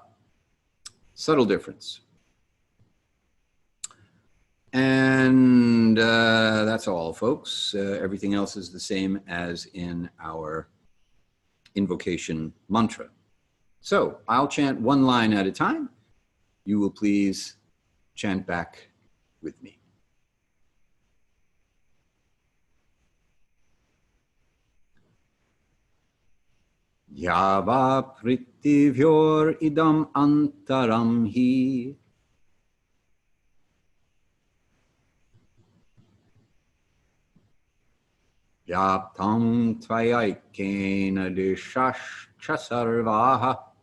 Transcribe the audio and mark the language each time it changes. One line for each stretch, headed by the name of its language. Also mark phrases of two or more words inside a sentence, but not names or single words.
English: Subtle difference. And that's all, folks. Everything else is the same as in our invocation mantra. So I'll chant one line at a time. You will please chant back with me.
Sanskrit: यव प्रित्तिव्योर् इदम् अन्तरम् हि यप्तम् त्वयैकेन दिशश्च सर्वाः